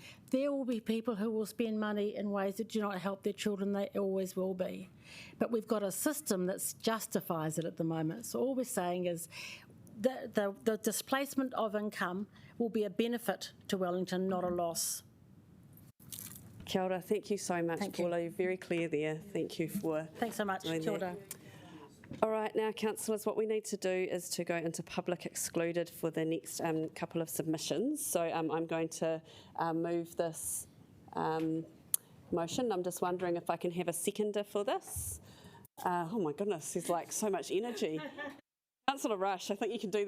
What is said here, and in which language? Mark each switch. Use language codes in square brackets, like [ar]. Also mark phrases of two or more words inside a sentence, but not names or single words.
[en] There will be people who will spend money in ways that do not help their children. They always will be. But we've got a system that justifies it at the moment. So all we're saying is the displacement of income will be a benefit to Wellington, not a loss. [mi] Kia ora, [en] thank you so much, Paula. You're very clear there. Thank you for... Thanks so much. [mi] Kia ora. [en] All right, now, councillors, what we need to do is to go into public excluded for the next couple of submissions. So I'm going to move this motion. I'm just wondering if I can have a seconder for this. Oh my goodness, there's like so much energy. Councillor Rush, I think you can do that.